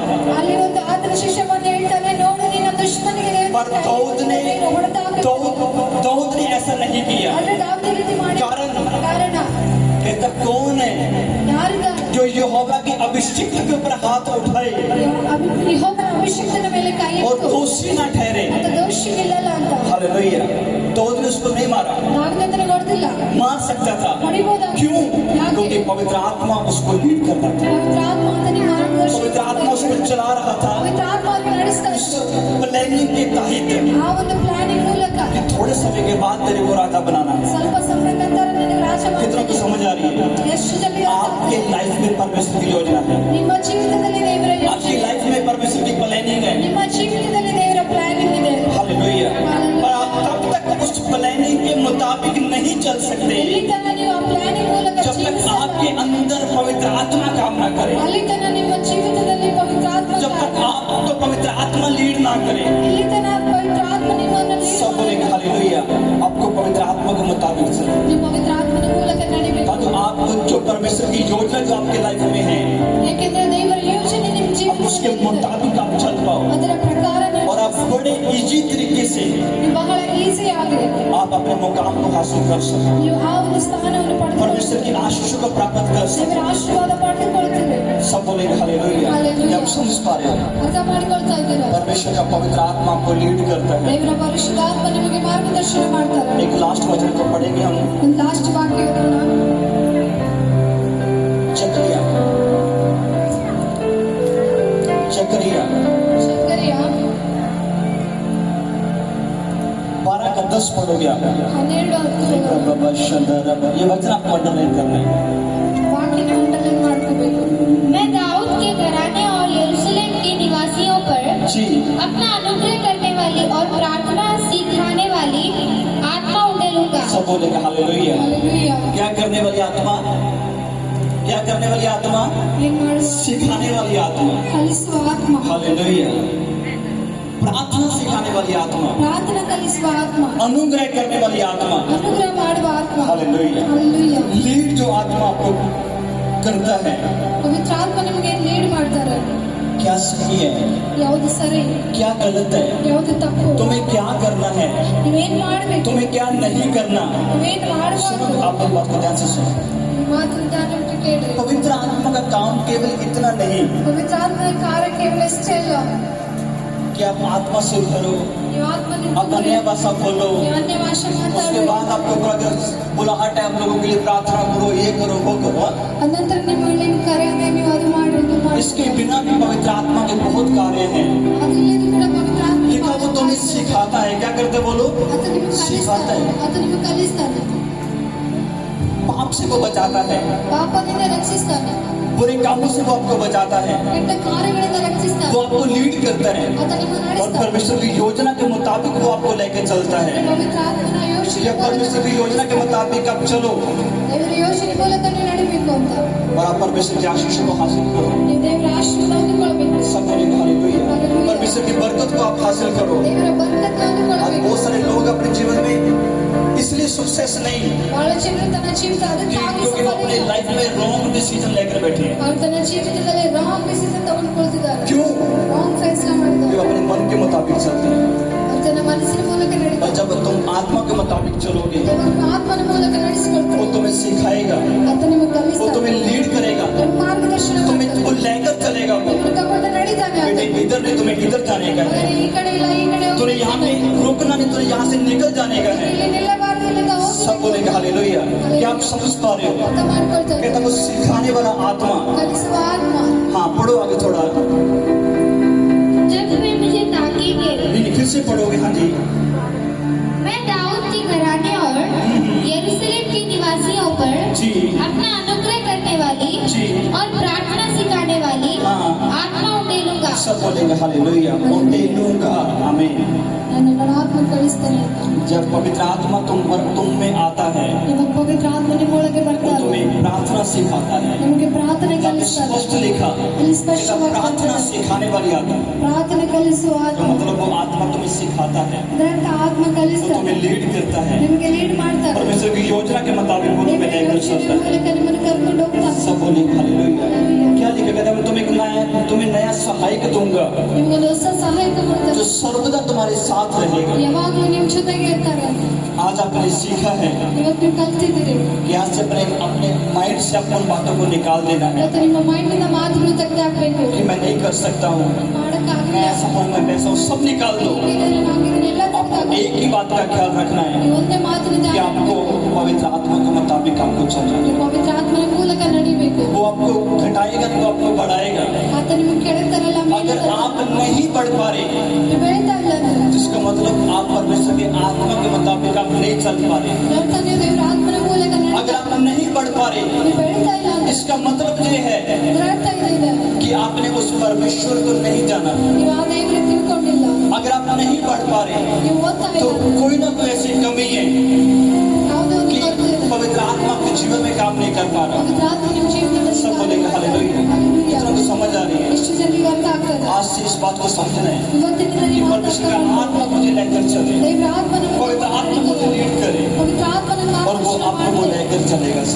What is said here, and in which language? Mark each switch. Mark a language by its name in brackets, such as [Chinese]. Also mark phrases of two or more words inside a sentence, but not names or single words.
[Kannada] ಅಲ್ಲಿ ಒಂದು ಆತನ ಶಿಷ್ಯ ಬಂದು ಹೇಳ್ತಾನೆ, ನೋಡು ನಿನ್ನ ದುಶ್ಮನಿಗೆ [Hindi] पर दाऊद ने ऐसा नहीं किया। [Kannada] ಆದ್ರೆ ದಾವೀದ ಈ ರೀತಿ ಮಾಡಿ. [Hindi] कारण [Kannada] ಕಾರಣ [Hindi] कहता कौन है [Kannada] ಯಾರಿದ? [Hindi] जो यहोवा की अभिषिक्त के ऊपर हाथ उठाए [Kannada] ಯೆಹೋವನ ಅಭಿಷಿಕ್ತನ ಮೇಲೆ ಕೈ [Hindi] और [Kannada] ಇಟ್ಟು [Hindi] दोषी ना ठहरे। [Kannada] ಆತ ದೋಷಿಗಿಲ್ಲಲ್ಲ ಅಂತ. [Hindi] हालेलुया। दाऊद ने उसको नहीं मारा, [Kannada] ದಾವೀದನ ಹೊಡೆದಿಲ್ಲ, [Hindi] मार सकता था। [Kannada] ಹೊಡಿಬೋದಾ? [Hindi] क्यों? [Kannada] ಯಾಕೆ? [Hindi] क्योंकि पवित्र आत्मा उसको लीड कर रहा था, [Kannada] ಪವಿತ್ರ ಆತ್ಮ ಆತನಿಗೆ ಮಾರ್ಗದರ್ಶನ [Hindi] पवित्र आत्मा उसको चला रहा था। [Kannada] ಪವಿತ್ರ ಆತ್ಮ ಆತನ ನಡೆಸ್ತಾ [Hindi] उस [Kannada] ಇತ್ತು. [Hindi] प्लानिंग के तहत [Kannada] ಆ ಒಂದು ಪ್ಲಾನಿಂಗ್ ಮೂಲಕ [Hindi] कि थोड़े समय के बाद तेरे को राजा बनाना है। [Kannada] ಸ್ವಲ್ಪ ಸಮಯ ನಂತರ ನಿನಗೆ ರಾಜ [Hindi] कितनों को समझ आ रही है? [Kannada] ಎಷ್ಟು ಜನರಿಗೆ ಅರ್ಥ [Hindi] आपके [Kannada] ಆಗ್ತದೆ? [Hindi] लाइफ में परमेश्वर की योजना है, [Kannada] ನಿಮ್ಮ ಜೀವಿತದಲ್ಲಿ ದೇವರ [Hindi] आपकी [Kannada] ಯೋಚನೆ, [Hindi] लाइफ में परमेश्वर की प्लानिंग है। [Kannada] ನಿಮ್ಮ ಜೀವಿತದಲ್ಲಿ ದೇವರ ಪ್ಲಾನಿಂಗ್ ಇದೆ. [Hindi] हालेलुया। पर आप तब तक उस प्लानिंग के मुताबिक नहीं चल सकते [Kannada] ಎಲ್ಲಿ ತನಕ ನೀವು ಆ ಪ್ಲಾನಿಂಗ್ ಮೂಲಕ [Hindi] जब तक आपके [Kannada] ಜೀವಿಸಲ್ಲ, [Hindi] अंदर पवित्र आत्मा काम ना करे, [Kannada] ಅಲ್ಲಿ तनಕ ನಿಮ್ಮ ಜೀವಿತದಲ್ಲಿ ಪವಿತ್ರ ಆತ್ಮ [Hindi] जब तक आपको पवित्र आत्मा लीड ना करे। [Kannada] ಇಲ್ಲಿ ತನಕ ಪವಿತ್ರ ಆತ್ಮ ನಿಮ್ಮನ್ನು [Hindi] सब बोलेंगे हालेलुया। आपको पवित्र आत्मा के मुताबिक चलना, [Kannada] ನೀವು ಪವಿತ್ರ ಆತ್ಮನ ಮೂಲಕ ನಡಿಬೇಕು. [Hindi] ताकि आप जो परमेश्वर की योजना जो आपके लाइफ में है, [Kannada] ಯಾಕೆಂದ್ರೆ ದೇವರ ಯೋಚನೆ ನಿಮ್ಮ [Hindi] आप उसके [Kannada] ಜೀವಿತದಲ್ಲಿ [Hindi] मुताबिक आप चल पाओ [Kannada] ಅದರ ಪ್ರಕಾರ [Hindi] और आप बड़े इजी तरीके से [Kannada] ನೀವು ಬಹಳ ಈಸಿ ಆಗಿ [Hindi] आप अपने मुकाम को हासिल कर सको, [Kannada] ನೀವು ಆ ಒಂದು ಸ್ಥಾನವನ್ನು ಪಡೆದುಕೊಳ್ಳಿ, [Hindi] परमेश्वर की आशीष को प्राप्त कर सको। [Kannada] ದೇವರ ಆಶೀರ್ವಾದ ಪಡೆದುಕೊಳ್ಳುತ್ತೇವೆ. [Hindi] सब बोलेंगे हालेलुया। हालेलुया। जब समझ पा रहे हो, [Kannada] ಅರ್ಥ ಮಾಡಿಕೊಳ್ತಾ ಇದ್ದೀರಾ? [Hindi] परमेश्वर का पवित्र आत्मा आपको लीड करता है। [Kannada] ದೇವರ ಪರಿಶುದ್ಧಾತ್ಮ ನಿಮಗೆ ಮಾರ್ಗದರ್ಶನ ಮಾಡ್ತಾರೆ. [Hindi] एक लास्ट वचन को पढ़ेंगे हम, [Kannada] ಒಂದು ಲಾಸ್ಟ್ ವಾಕ್ಯ ಓದೋಣ. [Hindi] जकरिया [Kannada] ಶಕರ್ಯ [Hindi] 12 का 10 पढ़ोगे आप। 12:10 ये वचन आपको अंडरलाइन करना है। [Kannada] ವಾಕ್ಯನ ಅಂಡರ್ಲೈನ್ ಮಾಡ್ಕೋಬೇಕು. [Hindi] मैं दाऊद के घराने और यरूशलेम के निवासियों पर जी अपना अनुग्रह करने वाली और प्रार्थना सिखाने वाली आत्मा उंडेलूंगा। सब बोलेगा हालेलुया। Hallelujah. क्या करने वाली आत्मा? क्या करने वाली आत्मा? [Kannada] ಏನ್ ಮಾಡುವ? [Hindi] सिखाने वाली आत्मा। [Kannada] ಕಲಿಸುವ ಆತ್ಮ. [Hindi] हालेलुया। प्रार्थना सिखाने वाली आत्मा, [Kannada] ಪ್ರಾರ್ಥನೆ ಕಲಿಸುವ ಆತ್ಮ. [Hindi] अनुग्रह करने वाली आत्मा। [Kannada] ಅನುಗ್ರಹ ಮಾಡುವ ಆತ್ಮ. [Hindi] हालेलुया। Hallelujah. लीड जो आत्मा आपको करता है, [Kannada] ಪವಿತ್ರ ಆತ್ಮ ನಿಮಗೆ ಲೀಡ್ ಮಾಡ್ತಾರೆ. [Hindi] क्या सही है, [Kannada] ಯಾವುದು ಸರಿ, [Hindi] क्या गलत है, [Kannada] ಯಾವುದು ತಪ್ಪು, [Hindi] तुम्हें क्या करना है, [Kannada] ನೀವೇನ್ ಮಾಡ್ಬೇಕು, [Hindi] तुम्हें क्या नहीं करना। [Kannada] ನೀವೇನ್ [Hindi] सुनो, [Kannada] ಮಾಡಬಾರ್ದು. [Hindi] आप मेरी बात को ध्यान से सुनो। [Kannada] ಮಾತು ನಿಧಾನಕ್ಕೆ ಕೇಳಿ. [Hindi] पवित्र आत्मा का काम केवल इतना नहीं [Kannada] ಪವಿತ್ರ ಆತ್ಮನ ಕಾರ್ಯ ಕೇವಲ ಇಷ್ಟೇ ಅಲ್ಲ. [Hindi] कि आप आत्मा से भरो, [Kannada] ನೀವು ಆತ್ಮದಿಂದ [Hindi] आप अन्य भाषा बोलो, [Kannada] ನೀವು ಅನ್ಯ ಭಾಷೆ [Hindi] उसके [Kannada] ಮಾತಾಡಿ. [Hindi] बाद आपको अगर बुलाहट है आप लोगों के लिए प्रार्थना करो, ये करो वो करो। [Kannada] ಅನಂತರ ನಿಮ್ಮಲ್ಲಿ ಕರೆಯದೆ ನೀವು ಅದು ಮಾಡಿ ಇದು ಮಾಡಿ. [Hindi] इसके बिना भी पवित्र आत्मा के बहुत कार्य हैं। [Kannada] ಅದಿಲ್ಲದೆ ಕೂಡ ಪವಿತ್ರ ಆತ್ಮ [Hindi] लिखा वो तुम्हें सिखाता है, क्या करते बोलो, [Kannada] ಅದು ನಿಮಗೆ [Hindi] सिखाता [Kannada] ಕಲಿಸ್ತಾನೆ. [Hindi] है। [Kannada] ಅದು ನಿಮಗೆ ಕಲಿಸ್ತಾನೆ. [Hindi] पाप से वो बचाता है, [Kannada] ಪಾಪದಿಂದ ರಕ್ಷಿಸ್ತಾನೆ. [Hindi] बुरे कामों से वो आपको बचाता है, [Kannada] ಕೆಟ್ಟ ಕಾರ್ಯಗಳಿಂದ ರಕ್ಷಿಸ್ತಾನೆ. [Hindi] वो आपको लीड करता है [Kannada] ಅದು ನಿಮ್ಮನ್ನು [Hindi] और [Kannada] ನಡೆಸ್ತಾನೆ. [Hindi] परमेश्वर की योजना के मुताबिक वो आपको लेकर चलता है। [Kannada] ಪವಿತ್ರ ಆತ್ಮನ ಯೋಚನೆ [Hindi] या परमेश्वर की योजना के मुताबिक आप चलो [Kannada] ದೇವರ ಯೋಚನೆ ಮೂಲಕ ನೀವು ನಡಿಬೇಕು ಅಂತ. [Hindi] और आप परमेश्वर की आशीष को हासिल करो। [Kannada] ನೀವು देವರ ಆಶೀರ್ವಾದ ಹೊಂದಿಕೊಳ್ಳಬೇಕು. [Hindi] सब बोलेंगे हालेलुया। परमेश्वर की बरकत को आप हासिल करो। [Kannada] ದೇವರ ಬರಕತ್ತು [Hindi] आज [Kannada] ಹೊಂದಿಕೊಳ್ಳಬೇಕು. [Hindi] बहुत सारे लोग अपने जीवन में इसलिए सक्सेस नहीं [Kannada] ಬಹಳ ಜನರು ತನ್ನ ಜೀವಿತ ಅದಕ್ಕಾಗಿ [Hindi] क्योंकि वो अपने लाइफ में [English] wrong decision [Hindi] लेकर बैठे हैं। [Kannada] ಅವರು ತನ್ನ ಜೀವಿತದಲ್ಲಿ [English] wrong decision [Kannada] ತಗೊಂಡ್ಕೊಳ್ತಿದ್ದಾರೆ. [Hindi] क्यों? [Kannada] ರಾಂಗ್ ಫೈಸला ಮಾಡಿದ್ದಾರೆ. [Hindi] वो अपने मन के मुताबिक चलते हैं। [Kannada] ಅವರು ತನ್ನ ಮನಸ್ಸಿನ ಮೂಲಕ [Hindi] और [Kannada] ನಡೀತಾರೆ. [Hindi] जब तुम आत्मा के मुताबिक चलोगे [Kannada] ದೇವರ ಆತ್ಮನ ಮೂಲಕ [Hindi] वो [Kannada] ನಡೆಸಿಕೊಳ್ತಾರೆ. [Hindi] तुम्हें सिखाएगा, [Kannada] ಅದು ನಿಮಗೆ [Hindi] वो [Kannada] ಕಲಿಸ್ತಾನೆ. [Hindi] तुम्हें लीड करेगा, [Kannada] ನಿಮ್ಮ ಮಾರ್ಗದರ್ಶನ [Hindi] तुम्हें [Kannada] ಮಾಡ್ತಾನೆ. [Hindi] वो लेकर चलेगा। वो [Kannada] ನಿಮ್ಮನ್ನು ತಗೊಂಡು ನಡೀತಾನೆ ಆತ. [Hindi] बेटे इधर नहीं, तुम्हें इधर जाने का है। [Kannada] ಆದರೆ ಈ ಕಡೆ ಇಲ್ಲ ಈ ಕಡೆ [Hindi] तुम्हें यहाँ पे रुकना नहीं, तुम्हें यहाँ से निकल जाने का है। [Kannada] ಇಲ್ಲಿ ನಿಲ್ಲಬಾರ್ದು ಇಲ್ಲಿಂದ [Hindi] सब [Kannada] ಹೋಗಿ [Hindi] बोलेंगे हालेलुया। क्या आप समझ पा रहे हो? [Kannada] ಅರ್ಥ ಮಾಡ್ಕೊಳ್ತಾರೆ. [Hindi] कहता वो सिखाने वाला आत्मा। [Kannada] ಕಲಿಸುವ ಆತ್ಮ. [Hindi] हाँ पढ़ो आगे थोड़ा, जब वे मुझे ताकेंगे, नहीं फिर से पढ़ोगे। हाँ जी मैं दाऊद के घराने और यरूशलेम के निवासियों पर जी अपना अनुग्रह करने वाली जी और प्रार्थना सिखाने वाली हाँ। आत्मा उंडेलूंगा। सब बोलेंगे हालेलुया। उंडेलूंगा, आमीन। [Kannada] ನನ್ನ ಆತ್ಮ ಕಲಿಸ್ತಾನೆ ಅಂತ. [Hindi] जब पवित्र आत्मा तुम में आता है [Kannada] ನಿಮಗೆ ಪವಿತ್ರ ಆತ್ಮ ನಿಮ್ಮೊಳಗೆ [Hindi] वो [Kannada] ಬರ್ತಾರೆ. [Hindi] तुम्हें प्रार्थना सिखाता है। [Kannada] ನಿಮಗೆ ಪ್ರಾರ್ಥನೆ [Hindi] जब [Kannada] ಕಲಿಸ್ತಾನೆ. [Hindi] स्पष्ट लिखा [Kannada] ಇಲ್ಲಿ [Hindi] कि [Kannada] ಸ್ಪಷ್ಟವಾಗಿ [Hindi] प्रार्थना सिखाने वाली आत्मा, [Kannada] ಪ್ರಾರ್ಥನೆ ಕಲಿಸುವ [Hindi] तो [Kannada] ಆತ್ಮ. [Hindi] मतलब वो आत्मा तुम्हें सिखाता है, [Kannada] ಇದರಂತ ಆತ್ಮ [Hindi] वो [Kannada] ಕಲಿಸ್ತಾನೆ. [Hindi] तुम्हें लीड करता है। [Kannada] ನಿಮಗೆ ಲೀಡ್ ಮಾಡ್ತಾರೆ. [Hindi] परमेश्वर की योजना के मुताबिक वो तुम्हें [Kannada] ದೇವರ [Hindi] लेकर [Kannada] ಯೋಚನೆ [Hindi] चलता है। [Kannada] ಮೂಲಕ ನಿಮ್ಮನ್ನು ಕರ್ಕೊಂಡು ಹೋಗ್ತಾನೆ. [Hindi] सब बोलेंगे हालेलुया। क्या लिखा कहता है मैं तुम्हें नया सहायक दूंगा [Kannada] ನಿಮಗೊಂದು ಹೊಸ ಸಹಾಯಕ [Hindi] जो [Kannada] ಮಾಡ್ತಾರೆ. [Hindi] सर्वदा तुम्हारे साथ रहेगा। [Kannada] ಯಾವಾಗಲೂ ನಿಮ್ಮ ಜೊತೆಗೆ ಇರ್ತಾರೆ. [Hindi] आज आपने सीखा है [Kannada] ಇವತ್ತು ನೀವು कल्ತಿದ್ದೀರಿ. [Hindi] यहाँ से अपने माइंड से अपनी बातों को निकाल देना है [Kannada] ಇವತ್ತು ನಿಮ್ಮ ಮೈಂಡಿನ ಮಾತುಗಳು ತೆಗೆದಾಕ್ಬೇಕು. [Hindi] कि मैं नहीं कर सकता हूँ, मैं [Kannada] ಮಾಡಕ್ಕಾಗಿಲ್ಲ. [Hindi] ऐसा हूँ, मैं वैसा हूँ, सब निकाल दो। [Kannada] ಇದನ್ನೆಲ್ಲ [Hindi] आपको [Kannada] ತೆಗೆದಾಕ್ಬೇಕು. [Hindi] एक ही बात का ख्याल रखना है [Kannada] ನೀವು ಒಂದೇ ಮಾತಿನ [Hindi] कि [Kannada] ಧ್ಯಾನ [Hindi] आपको [Kannada] ಮಾಡಬೇಕು. [Hindi] पवित्र आत्मा के मुताबिक आपको चलना है। [Kannada] ನೀವು पवित्र आत्मನ ಮೂಲಕ ನಡಿಬೇಕು. [Hindi] वो आपको घटाएगा तो आपको बढ़ाएगा। [Kannada] ಆತ ನಿಮಗೆ ಕೆಳತರಲ್ಲ ಮೇಲೆ [Hindi] अगर आप नहीं बढ़ पा रहे [Kannada] ನೀವು ಬೆಳೀತಾ ಇಲ್ಲ ಅಂದ್ರೆ [Hindi] जिसका मतलब आप परमेश्वर के आत्मा के मुताबिक आप नहीं चल पा रहे। [Kannada] ಅರ್ಥ ನೀವು ದೇವರ ಆತ್ಮನ ಮೂಲಕ [Hindi] अगर आप नहीं बढ़ पा रहे [Kannada] ನೀವು ಬೆಳೀತಾ ಇಲ್ಲ ಅಂದ್ರೆ [Hindi] इसका मतलब ये है [Kannada] ಇದರ ಅರ್ಥ ಇದೆ [Hindi] कि आपने उस परमेश्वर को नहीं जाना। [Kannada] ನೀವು ಆ ದೇವರಿಗೆ ತಿಳ್ಕೊಂಡಿಲ್ಲ. [Hindi] अगर आप नहीं बढ़ पा रहे [Kannada] ನೀವು ಓದ್ತಾ [Hindi] तो [Kannada] ಇಲ್ಲ. [Hindi] कोई ना कोई ऐसी कमी है [Kannada] ಯಾವುದೋ ಒಂದು [Hindi] कि [Kannada] ಕೊರತೆ ಇದೆ. [Hindi] पवित्र आत्मा आपके जीवन में काम नहीं कर पा रहा। [Kannada] ಪವಿತ್ರ ಆತ್ಮ ನಿಮ್ಮ ಜೀವನದಲ್ಲಿ [Hindi] सब बोलेंगे हालेलुया। इतना तो समझ आ रही है। [Kannada] ಎಷ್ಟು ಜನರಿಗೆ ಅರ್ಥ ಆಗ್ತದೆ. [Hindi] आज से इस बात को समझना है [Kannada] ಇವತ್ತಿನಿಂದ [Hindi] कि [Kannada] ನೀವು [Hindi] परमेश्वर का आत्मा मुझे लेकर चले, [Kannada] ದೇವರ ಆತ್ಮನ [Hindi] पवित्र आत्मा मुझे लीड करे [Kannada] ಪವಿತ್ರ ಆತ್ಮನ [Hindi] और वो आपको वो लेकर चलेगा। सब